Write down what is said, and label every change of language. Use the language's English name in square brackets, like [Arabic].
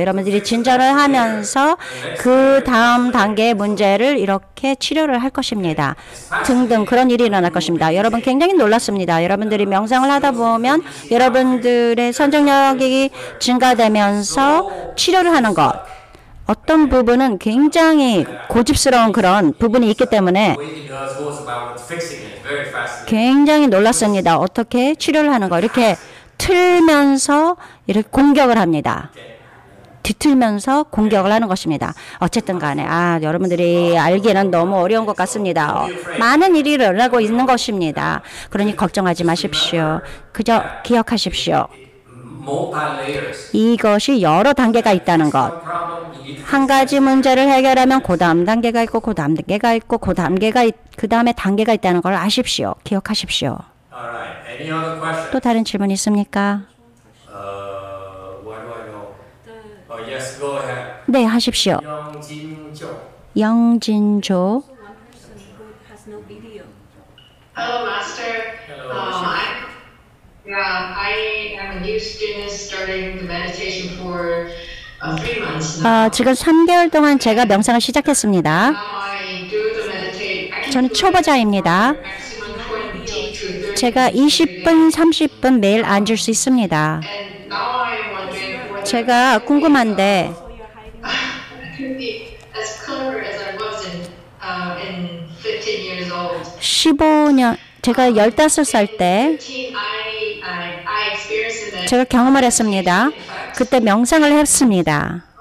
[Korean] 여러분들이 진전을 하면서 그 다음 단계의 문제를 이렇게 치료를 할 것입니다. 등등 그런 일이 일어날 것입니다. 여러분 굉장히 놀랐습니다. 여러분들이 명상을 하다 보면 여러분들의 선정력이 증가되면서 치료를 하는 것. 어떤 부분은 굉장히 고집스러운 그런 부분이 있기 때문에 [English] What he does goes about fixing it very fast. [Korean] 굉장히 놀랐습니다. 어떻게 치료를 하는 거 이렇게 틀면서 이렇게 공격을 합니다. 뒤틀면서 공격을 하는 것입니다. 어쨌든 간에 여러분들이 알기는 너무 어려운 것 같습니다. 많은 일이 일어나고 있는 것입니다. 그러니 걱정하지 마십시오. 그저 기억하십시오. [English] Multi-layers. [Korean] 이것이 여러 단계가 있다는 것. [English] One problem, you need to [Korean] 한 가지 문제를 해결하면 그 다음 단계가 있고 그 다음 단계가 있고 그 다음에 단계가 있다는 걸 아십시오. 기억하십시오. [English] All right. Any other question? [Korean] 또 다른 질문 있습니까? [English] What do I know? Yes, go ahead. [Korean] 네, 하십시오. 영진조. 영진조. [English] Hello, Master. Hello. I am a new student starting the meditation for 3 months now. [Korean] 지금 3개월 동안 제가 명상을 시작했습니다. [English] Now I do the meditate. [Korean] 저는 초보자입니다. [English] Maximum 20 to 30 [Korean] 제가 20분, 30분 매일 앉을 수 있습니다. [English] And now I am wondering whether [Korean] 제가 궁금한데 [English] I could be as clever as I was in 15 years old. [Korean] 15년, 제가 15살 때 [English] 15, I experienced that. [Korean] 제가 경험을 했습니다. 그때 명상을 했습니다.